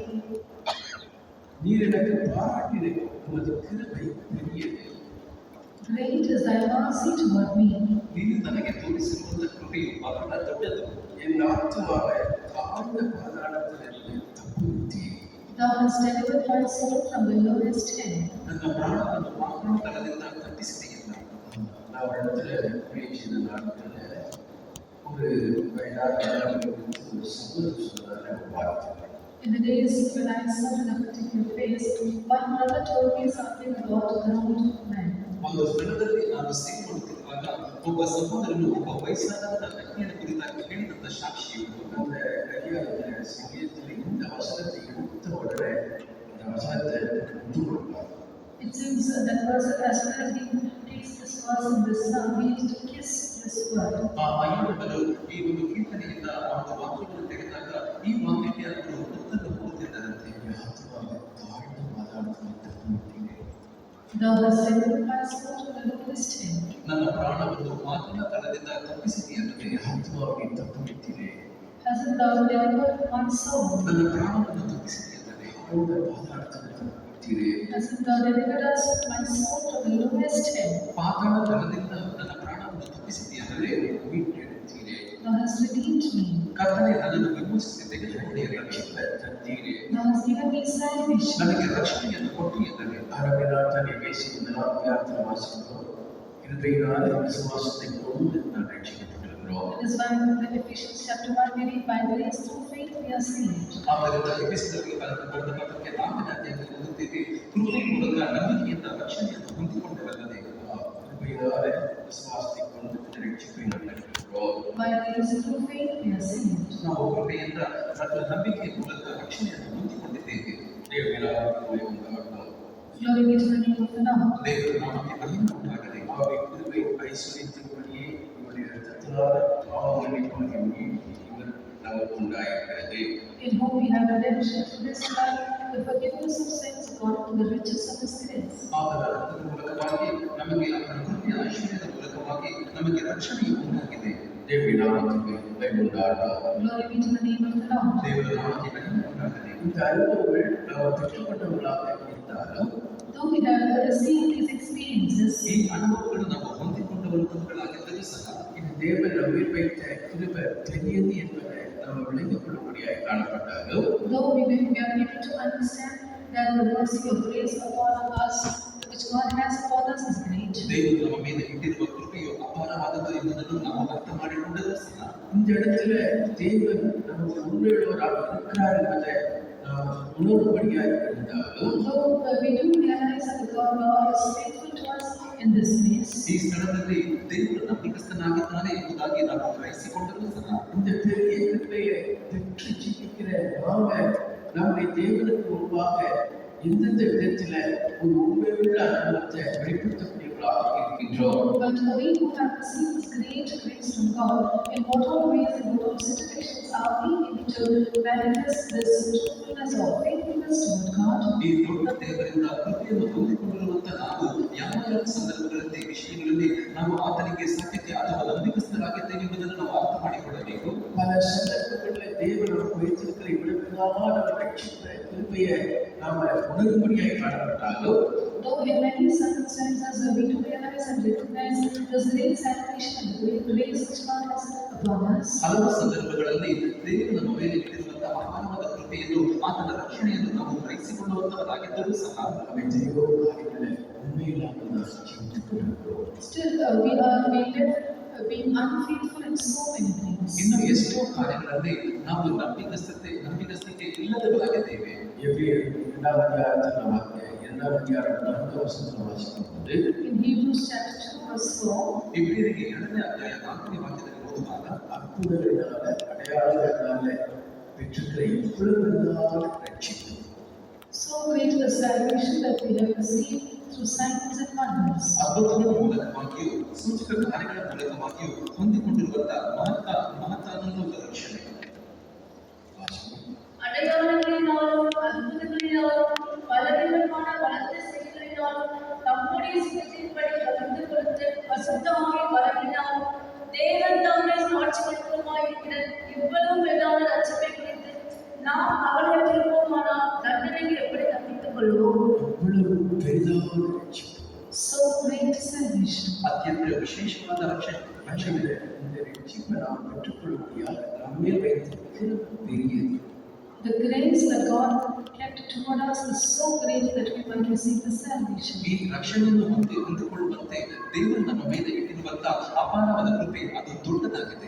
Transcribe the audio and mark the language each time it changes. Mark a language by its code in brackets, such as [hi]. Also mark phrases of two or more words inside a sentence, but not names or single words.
[ta] நீர் எனக்கு பாராட்டின உமது கிருபை பெரியது. [en] great is thy mercy toward me. [kn] ನೀನು ನನಗೆ ತೋರಿಸಿರುವಂತ ಕೃಪೆಯು ಬಹಳ ದೊಡ್ಡದು. [ta] என் ஆத்துமாவை தாழ்ந்த பாதாளத்திலிருந்து தப்புவித்தீர். [en] Thou hast delivered my soul from the lowest end. [kn] ನನ್ನ ಪ್ರಾಣವನ್ನು ಪಾತಾಳದಿಂದ ತಪ್ಪಿಸಿದೆಯಲ್ಲ. [ta] நான் ஒரு இடத்துல பேசின நாட்கள்ல ஒரு வயதான ஒரு சகோதரர் சொன்னார் வார்த்தை. [en] In the days when I sat in a particular place, one brother told me something about an old man. [kn] ಒಂದು ಸ್ಥಳದಲ್ಲಿ ನಾನು ಸೇವೆ ಮಾಡುತ್ತಿರುವಾಗ ಒಬ್ಬ ಸಹೋದರನು ಒಬ್ಬ ವಯಸ್ಸಾದ ವ್ಯಕ್ತಿಯನ್ನು ಕುರಿತಾಗಿ ಹೇಳಿದಂತ ಸಾಕ್ಷಿಯು [ta] அந்த கையாள சங்கீதத்தில் இந்த வசனத்தை எடுத்த உடனே அந்த வசனத்தை விட்டு கொடுப்பார். [en] It seems that person, as soon as he takes this verse in this psalm, he used to kiss this word. [kn] ಆ ಅಯ್ಯನವರು ಈ ಒಂದು ಕೀರ್ತನೆಯಿಂದ ಆ ಒಂದು ವಾಕ್ಯವನ್ನು ತೆಗೆದಾಗ ಈ ವಾಕ್ಯಕ್ಕೆ ಅವರು ಮುತ್ತನ್ನು ಕೊಡುತ್ತಿದ್ದಾರಂತೆ. [ta] ஆத்மாவை தாழ்ந்த பாதாளத்தில் தப்புவித்தீர். [en] Thou hast delivered my soul to the lowest end. [kn] ನನ್ನ ಪ್ರಾಣವನ್ನು ಮಾತಿನ ತಳದಿಂದ ತಪ್ಪಿಸಿದೆಯಲ್ಲದೆ [ta] ஆத்மாவை தப்புவித்தீரே. [en] Hasn't thou delivered my soul? [kn] ನನ್ನ ಪ್ರಾಣವನ್ನು ತಪ್ಪಿಸಿದೆಯಲ್ಲದೆ [ta] தாழ்ந்த பாதாளத்தில் தப்புவித்தீரே. [en] Hasn't thou delivered us my soul to the lowest end? [kn] ಪಾತಾಳ ತಳದಿಂದ ನನ್ನ ಪ್ರಾಣವನ್ನು ತಪ್ಪಿಸಿದೆಯಲ್ಲದೆ [ta] மீட்டெடுத்தீரே. [en] Thou hast redeemed me. [kn] ಕರ್ತನೆ ನನ್ನನ್ನು ವಿಮೋಚಿಸಿ ತೆಗೆದುಕೊಂಡೆ [ta] ரட்சிப்பை தந்தீரே. [en] Thou hast given me salvation. [kn] ನನಗೆ ರಕ್ಷಣೆಯನ್ನು ಕೊಟ್ಟು ಎಂದರೆ [ta] அரபிநாட்ட சாத்தானை பேசியிருந்தால் அதிகாரத்தில் வாசிக்கிறோம். கிருபையினால் விசுவாசத்தை கொண்டு நான் ரட்சிக்கப்பட்டிருக்கிறோம். [en] That is why in Ephesians chapter 1 we read, by grace through faith we are saved. [kn] ಆದ್ದರಿಂದ ಎಫೆಸದವರಿಗೆ ಬರೆದ ಪತ್ರಕ್ಕೆ 4ನೇ ಅಧ್ಯಾಯದಲ್ಲಿ ಓದುತ್ತೇವೆ, ಕೃಪೆಯ ಮೂಲಕ ನಂಬಿಕೆಯಿಂದ ರಕ್ಷಣೆಯನ್ನು ಹೊಂದಿಕೊಂಡವಲ್ಲದೆ [ta] கிருபையினால் விசுவாசத்தை கொண்டு ரட்சிப்பை நான் பெற்றிருக்கிறோம். [en] By grace through faith we are saved. [kn] ನಾವು ಕೃಪೆಯಿಂದ ಮತ್ತು ನಂಬಿಕೆಯ ಮೂಲಕ ರಕ್ಷಣೆಯನ್ನು ಹೊಂದಿಕೊಂಡಿದ್ದೇವೆ. [ta] தேவனாக உண்டாகும் [en] Glory be to the name of the Lord. [kn] ದೇವರ ನಾಮಕ್ಕೆ ಮಹಿಮೆ ಉಂಟಾಗಲಿ. [ta] ஆகவே கிருபை ஐஸ்வர்யத்தின்படியே இவருடைய இரத்தத்தினால் பாவமன்னிப்பாகிய நீதி இவர் நமக்கு உண்டாயிருக்கிறது. [en] In whom we have redemption through His blood, the forgiveness of sins according to the riches of His grace. [kn] ಆತನ ರಕ್ತದ ಮೂಲಕವಾಗಿ ನಮಗೆ ಆತನ ಕೃಪೆಯ ಐಶ್ವರ್ಯದ ಮೂಲಕವಾಗಿ ನಮಗೆ ರಕ್ಷಣೆಯು ಉಂಟಾಗಿದೆ. [ta] தேவனுடைய நாமத்துக்கு மகிமை உண்டாகட்டும். [en] Glory be to the name of the Lord. [kn] ದೇವರ ನಾಮಕ್ಕೆ ಮಹಿಮೆ ಉಂಟಾಗಲಿ. [ta] இந்த அனுபவங்கள் நாம் பெற்றுக்கொண்டவர்களாக இருந்தாலும் [en] Though we have received these experiences, [kn] ಈ ಅನುಭವಗಳು ನಾವು ಹೊಂದಿಕೊಂಡವಂತವುಗಳಾಗಿದ್ದರೂ ಸಹ [ta] இது தேவன் நம்மில் வைத்த கிருபை பெரியது என்பதை நாம் விளங்கிக் கொள்ளும்படியாக காணப்பட்டாலும் [en] though we are able to understand that the mercy of grace upon us, which God has upon us, is great. [kn] ದೇವರು ನಮ್ಮ ಮೇಲೆ ಇಟ್ಟಿರುವ ಕೃಪೆಯು ಅಪಾರವಾದದ್ದು ಎಂಬುದನ್ನು ನಾವು ಅರ್ಥ ಮಾಡಿಕೊಂಡರೂ ಸಹ [ta] இந்த இடத்துல தேவன் நமக்கு உண்மையுள்ளவராக இருக்கிறார் என்பதை நாம் உணரும்படியாக இருந்தாலும் [en] Though we do realize that God is faithful to us in this place, [kn] ಈ ಸ್ಥಳದಲ್ಲಿ ದೇವರು ನಂಬಿಕಸ್ಥನಾಗಿದ್ದಾನೆ ಎಂಬುದಾಗಿ ನಾವು ಗ್ರಹಿಸಿಕೊಂಡರೂ ಸಹ [ta] இந்த பெரிய கிருபையை பெற்று ஜீவிக்கிற நாம நம்முடைய தேவனுக்கு முன்பாக எந்தெந்த விதத்துல ஒரு உண்மையுள்ள அனுபவத்தை வெளிப்படுத்தக்கூடியவர்களாக இருக்கின்றோம். [en] but we who have received this great grace from God, in what all ways and what all situations are we able to manifest this truthfulness or faithfulness toward God? [kn] ಈ ದೊಡ್ಡ ದೇವರಿಂದ ಕೃಪೆಯನ್ನು ಹೊಂದಿಕೊಂಡಿರುವಂತ ನಾವು ಯಾವ ಯಾವ ಸಂದರ್ಭಗಳಲ್ಲಿ ವಿಷಯಗಳಲ್ಲಿ ನಾವು ಆತನಿಗೆ ಸತ್ಯಕ್ಕೆ ಅಥವಾ ನಂಬಿಕಸ್ಥರಾಗಿದ್ದೇವೆ ಎಂಬುದನ್ನು ನಾವು ಅರ್ಥ ಮಾಡಿಕೊಳ್ಳಬೇಕು. [ta] பல சந்தர்ப்பங்களில் தேவன் நமக்கு வைத்திருக்கிற இவ்வளவுதான ரட்சித்த கிருபையை நாம உணரும்படியாக காணப்பட்டாலும் [en] Though in many circumstances we do realize and recognize this great salvation and the great grace which God has upon us, [kn] ಹಲವು ಸಂದರ್ಭಗಳಲ್ಲಿ ದೇವರು ನಮ್ಮ ಮೇಲೆ ಇಟ್ಟಿರುವಂತಹ ಅಪಾರವಾದ ಕೃಪೆಯನ್ನು ಆತನ ರಕ್ಷಣೆಯನ್ನು ನಾವು ಗ್ರಹಿಸಿಕೊಳ್ಳುವಂತವರಾಗಿದ್ದರೂ ಸಹ [ta] அவை தெய்வ காரியங்களை உண்மையில்லாமல் நாம் ஜீவித்துக் கொண்டிருக்கிறோம். [en] still we live being unfaithful in so many things. [kn] ಇನ್ನು ಎಷ್ಟೋ ಕಾರ್ಯಗಳಲ್ಲಿ ನಾವು ನಂಬಿಗಸ್ತತೆ ಇಲ್ಲದವರಾಗಿದ್ದೇವೆ. [ta] எபிரேயர் 2ஆம் அதிகாரத்தில் நாம் 2ஆம் அதிகாரம் 4ஆம் வசனத்தில் வாசிக்கும்போது [en] In Hebrews chapter 2 verse 4, [kn] ಇಬ್ರಿಯರಿಗೆ 2ನೇ ಅಧ್ಯಾಯ 4ನೇ ವಾಕ್ಯದಲ್ಲಿ ಓದುವಾಗ [ta] அற்புதங்களினால அடையாளங்களினால பெற்றிருக்கிற இவ்வளவுதான ரட்சிப்பு [en] so great is the salvation that we have received through signs and wonders. [kn] ಅದ್ಭುತಗಳ ಮೂಲಕವಾಗಿಯೂ ಸೂಚಕ ಕಾರ್ಯಗಳ ಮೂಲಕವಾಗಿಯೂ ಹೊಂದಿಕೊಂಡಿರುವಂತಹ ಮಹತ್ತಾದ ರಕ್ಷಣೆ. [ta] அடையாளங்களினாலும் அற்புதங்களினாலும் பலவிதமான வளர்ந்த செயல்களினாலும் தம்முடைய சித்தத்தின்படி பகிர்ந்து கொடுத்து பசுத்தமாய் வழங்கினாலும் தேவன் தாமே சாட்சிகளுமாயிருக்கிற இவ்வளவு மேலான ரட்சிப்பை குறித்து நாம் அவர்களுக்குமானால் தண்டனைக்கு எப்படி தப்பித்துக் கொள்வோம்? இவ்வளவு பெரிதான ரட்சிப்பு [en] So great salvation. [kn] ಅತ್ಯಂತ ವಿಶೇಷವಾದ ರಕ್ಷಣೆ. [ta] இந்த ரட்சிப்பை நாம் பெற்றுக்கொள்ளும்படியாக நம்மேல் வைத்திருக்கிற பெரியது. [en] The grace that God kept toward us is so great that we might receive the salvation. [kn] ಈ ರಕ್ಷಣೆಯನ್ನು ಹೊಂದಿಕೊಳ್ಳುವಂತೆ ದೇವರು ನಮ್ಮ ಮೇಲೆ ಇಟ್ಟಿರುವಂತಹ ಅಪಾರವಾದ ಕೃಪೆ ಅದು ದೊಡ್ಡದಾಗಿದೆ.